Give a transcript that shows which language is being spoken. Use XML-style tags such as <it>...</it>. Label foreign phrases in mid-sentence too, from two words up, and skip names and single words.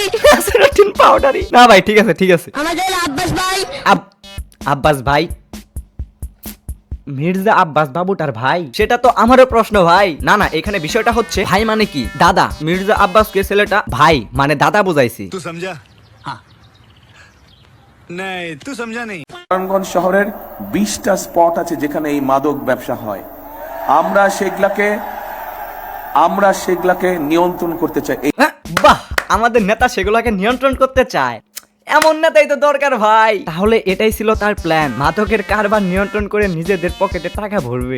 <bn>নাসিরউদ্দিন পাউডারি না ভাই, ঠিক আছে ঠিক আছে। আমাদের আব্বাস ভাই আব্বাস ভাই, মির্জা আব্বাস বাবুটার ভাই? সেটা তো আমারও প্রশ্ন ভাই। না না, এখানে বিষয়টা হচ্ছে ভাই মানে কি দাদা। মির্জা আব্বাসকে ছেলেটা ভাই মানে দাদা বুঝাইছি।</bn> <hi>तू समझा? हाँ नहीं तू समझा नहीं।</hi> <bn>নারায়ণগঞ্জ শহরের 20টা স্পট আছে যেখানে এই মাদক ব্যবসা হয়, আমরা সেগুলাকে নিয়ন্ত্রণ করতে চাই। হ্যাঁ, বাহ, আমাদের নেতা সেগুলোকে নিয়ন্ত্রণ করতে চায়। এমন নেতাই তো দরকার ভাই। তাহলে এটাই ছিল তার প্ল্যান, মাদকের কারবার নিয়ন্ত্রণ করে নিজেদের পকেটে টাকা ভরবে।</bn>